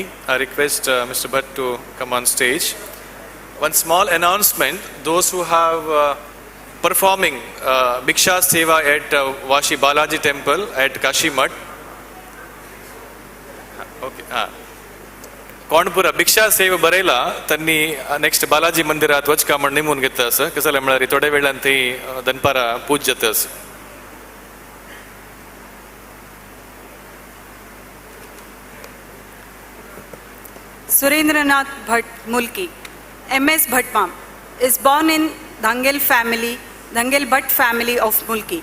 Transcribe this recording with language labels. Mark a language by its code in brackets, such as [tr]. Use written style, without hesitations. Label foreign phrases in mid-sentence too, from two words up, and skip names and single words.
[en] I request Mr. Bhatt to come on stage. One small announcement: those who have performing Bhiksha Seva at Vashi Balaji Temple at Kashi Mat. Okay. [kok] कोणपुरा भिक्षा सेवा बरेला तन्नी नेक्स्ट बालाजी मंदिरात वच कामण निमून घेता सर कसले म्हळ्यार थोड्या वेळान ती दनपारा पूज जाता. [en] Surendranath Bhatt Mulki, MS Bhattmam, is born in Dhangal Bhatt family of Mulki.